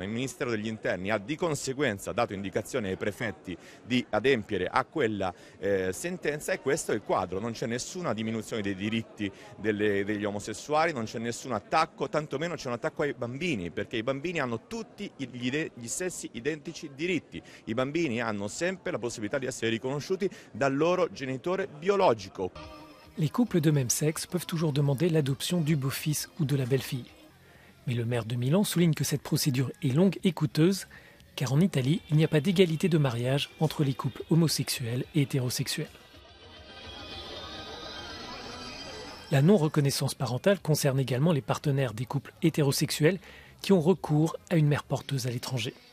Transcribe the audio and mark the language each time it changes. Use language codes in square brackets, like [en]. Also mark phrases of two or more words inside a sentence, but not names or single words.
[it] Il Ministero degli Interni ha di conseguenza dato indicazione ai prefetti di adempiere a quella sentenza e questo è il quadro, non c'è nessuna diminuzione dei diritti degli omosessuali, non c'è nessun attacco, tantomeno c'è un attacco ai bambini, perché i bambini hanno tutti gli stessi identici diritti. I bambini hanno sempre la possibilità di essere riconosciuti dal loro genitore biologico. [fr] Les couples de même sexe peuvent toujours demander l'adoption du beau-fils ou de la belle-fille. Mais le maire de Milan souligne que cette procédure est longue et coûteuse, car en Italie, il n'y a pas d'égalité de mariage entre les couples homosexuels et hétérosexuels. La non-reconnaissance parentale concerne également les partenaires des couples hétérosexuels qui ont recours à une mère porteuse à l'étranger.